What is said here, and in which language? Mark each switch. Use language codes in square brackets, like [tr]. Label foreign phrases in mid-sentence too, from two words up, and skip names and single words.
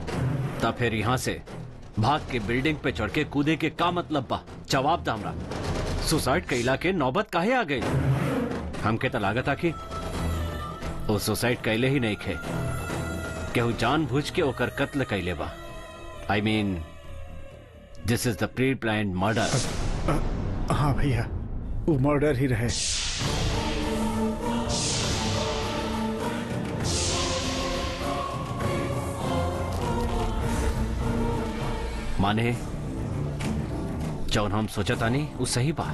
[bho] तब फिर यहाँ से भाग के बिल्डिंग पे चढ़ के कूदे के का मतलब बा? जवाब दा हमरा। सुसाइड कैला के नौबत काहे आ गई? हमके तो लागत था कि वो सुसाइड कैले ही नहीं खे, केहू जानबूझ के ओकर कत्ल कैले बा। [en] I mean this is the pre planned murder. [bho] हाँ भैया, वो मर्डर ही रहे। माने जौन हम सोचता नहीं वो सही बा।